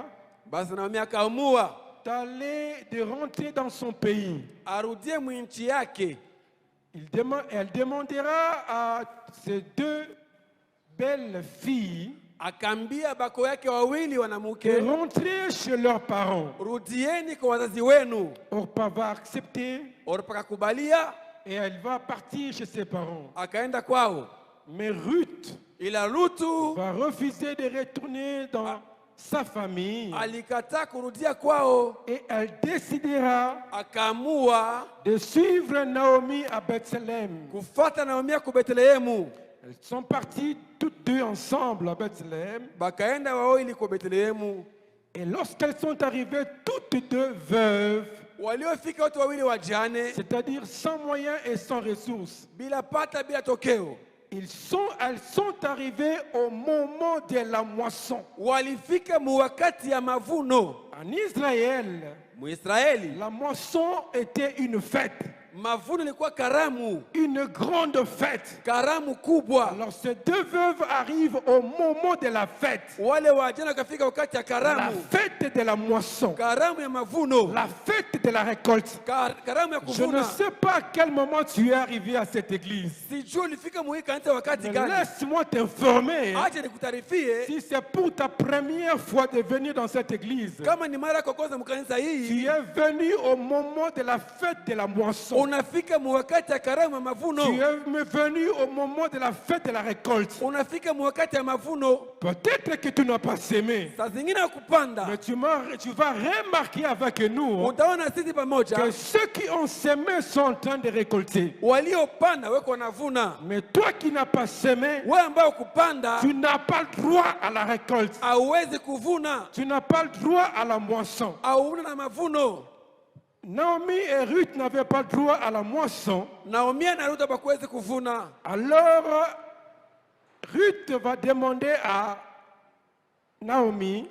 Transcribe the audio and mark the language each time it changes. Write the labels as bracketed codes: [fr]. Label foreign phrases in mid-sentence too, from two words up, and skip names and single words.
[sw] Basi Naomi akaamua [fr] de rentrer dans son pays. [sw] arudie mwinchi yake. [fr] Elle demandera à ces 2 belles filles [sw] Akaambia bako yake wawili [fr] de [sw] wanamuke, [fr] rentrer chez leurs parents. [sw] rudieni kwa wazazi wenu. [fr] Orpa va accepter [sw] Orpa akakubalia, [fr] et elle va partir chez ses parents. [sw] akaenda kwao. [fr] Mais Ruth [sw] Ila Rutu [fr] va refuser de retourner dans sa famille [sw] alikataa kurudia kwao, [fr] et elle décidera [sw] akaamua [fr] de suivre Naomi à Bethléem. [sw] kufuata Naomi ku Betlehemu. [fr] Elles sont parties toutes 2 ensemble à Bethléem. [sw] Bakaenda wawili ku Betlehemu. [fr] Et lorsqu'elles sont arrivées toutes 2 veuves, [sw] Waliofika watu wawili wajane, [fr] c'est-à-dire sans moyens et sans ressources, [sw] bila pata bila tokeo, [fr] elles sont arrivées au moment de la moisson. [sw] walifika muwakati ya mavuno. [fr] En Israël, [sw] Muisraeli, [fr] la moisson était une fête, [sw] mavuno ilikuwa karamu, [fr] une grande fête. [sw] karamu kubwa. [fr] Alors ces 2 veuves arrivent au moment de la fête, [sw] Wale wajane wakafika wakati ya [fr] la [sw] karamu, [fr] fête de la moisson, [sw] karamu ya mavuno, [fr] la fête de la récolte. [sw] karamu ya [fr] Je ne [sw] kuvuna. [fr] sais pas à quel moment tu es arrivé à cette église. [sw] Sijui ulifika muhii kanisa wakati [fr] Mais [sw] gani. [fr] laisse-moi t'informer. [sw] Acha nikutarifie, [fr] Si c'est pour ta première fois de venir dans cette église, [sw] kama ni mara yako kwanza mkanisa [fr] tu [sw] hii, [fr] es venu au moment de la fête de la moisson. [sw] unafika muwakati ya karamu ya mavuno, [fr] Tu es venu au moment de la fête de la récolte. [sw] unafika muwakati ya mavuno. [fr] Peut-être que tu n'as pas semé, [sw] Saa zingine ya kupanda, [fr] mais tu vas remarquer avec nous [sw] utaona sisi pamoja [fr] que ceux qui ont semé sont en train de récolter. [sw] waliopanda weko wanavuna. [fr] Mais toi qui n'as pas semé, [sw] Wewe ambao kupanda [fr] tu n'as pas le droit à la récolte. [sw] hauwezi kuvuna, [fr] Tu n'as pas le droit à la moisson. [sw] hauna na mavuno. [fr] Naomi et Ruth n'avaient pas le droit à la moisson. [sw] Naomi na Ruth hawakuwezi kuvuna. [fr] Alors, Ruth va demander à Naomi